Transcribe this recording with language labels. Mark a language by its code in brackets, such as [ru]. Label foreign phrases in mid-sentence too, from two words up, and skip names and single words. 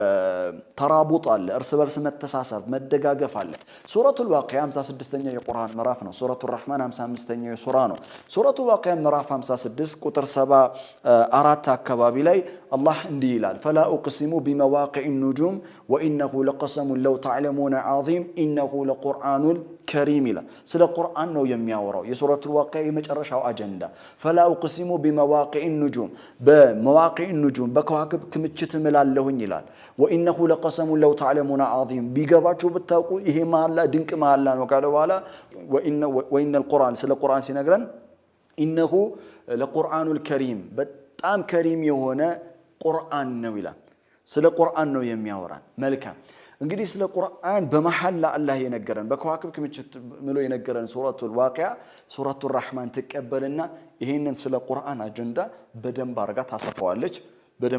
[am] ተራቡጥ አለ እርስ በርስ መተሳሰብ መደጋገፍ አለ ሱረቱል ዋቂዓ 56ኛው የቁርአን ምዕራፍ ነው ሱረቱር ረህማን 55ኛው ሱራ ነው ሱረቱል ዋቂዓ ምዕራፍ 56 ቁጥር 74 አካባቢ ላይ አላህ እንዲህ ይላል [ar] فلا أقسم بمواقع النجوم وانه لقسم لو تعلمون عظيم انه لقرآن كريم [am] ይላል ስለ ቁርአን ነው የሚያወራው የሱረቱል ዋቂዓ የመጨረሻው አጀንዳ [ar] فلا أقسم بمواقع النجوم بمواقع النجوم [am] በከዋክብ ክምችት እምላለሁኝ ይላል [ar] وانه لقسم لو تعلمون عظيم [am] ቢገባችሁ ብታውቁ ይሄ መሐላ ድንቅ መሐላ ነው ካለ በኋላ [ar] وان القرآن [am] ስለ ቁርአን ሲነግረን [ar] انه لقرآن الكريم [am] በጣም ከሪም የሆነ ቁርአን ነው ይላል ስለ ቁርአን ነው የሚያወራን መልካም እንግዲህ ስለ ቁርአን በመሐላ አላህ የነገረን በከዋክብ ክምችት ምሎ የነገረን ሱረቱል ዋቂዓ ሱረቱር ረህማን ተቀበልና ይሄንን ስለ ቁርአን አጀንዳ በደንብ አርጋ ታሰፋዋለች በደንብ